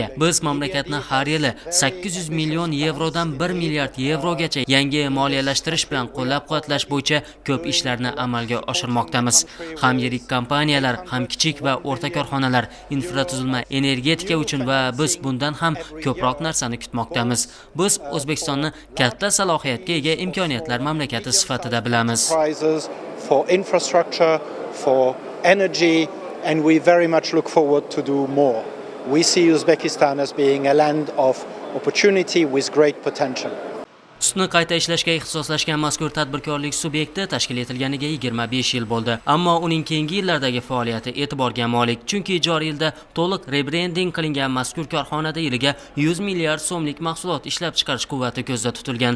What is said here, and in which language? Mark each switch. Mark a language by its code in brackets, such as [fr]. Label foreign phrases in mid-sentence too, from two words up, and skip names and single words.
[uz] Biz mamlakatni har yili 800 million yevrodan 1 milliard yevrogacha yangi moliyalashtirish bilan qo'llab-quvvatlash bo'yicha ko'p ishlarni amalga oshirmoqdamiz. Ham yirik kompaniyalar, ham kichik va o'rta korxonalar, infratuzilma, energetika uchun va biz bundan ham ko'proq narsani kutmoqdamiz. Biz O'zbekistonni katta salohiyatga ega imkoniyatlar mamlakati sifatida bilamiz. [en] For infrastructure, for energy, and we very much look forward to do more. We see Uzbekistan as being a land of opportunity with great potential. [uz] Sutni qayta ishlashga ixtisoslashgan mazkur tadbirkorlik subyekti tashkil etilganiga 25 yil bo'ldi. Ammo uning keyingi yillardagi faoliyati e'tiborga molik, chunki joriy yilda to'liq rebranding qilingan mazkur korxonada yiliga 100 milliard so'mlik mahsulot ishlab chiqarish quvvati ko'zda tutilgan.